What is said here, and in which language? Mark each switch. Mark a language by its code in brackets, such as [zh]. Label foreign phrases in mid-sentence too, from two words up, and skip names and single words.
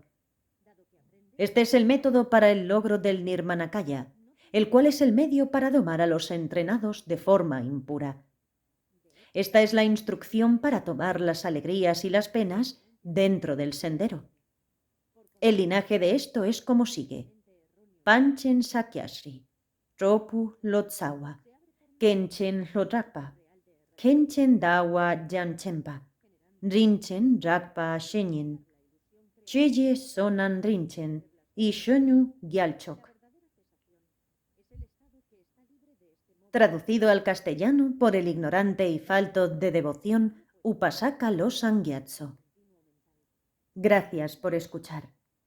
[es] Este es el método para el logro del Nirmanakaya, el cual es el medio para domar a los entrenados de forma impura. Esta es la instrucción para tomar las alegrías y las penas dentro del sendero. El linaje de esto es como sigue: Panchen Sakyasri, Tropu Lotsawa, Kenchen Lodrakpa, Kenchen Dawa Janchempa, Rinchen Rakpa Shenyen, Cheye Sonan Rinchen y Shonu Gyalchok. Traducido al castellano por el ignorante y falto de devoción Upasaka Losan Gyatso. Gracias por escuchar.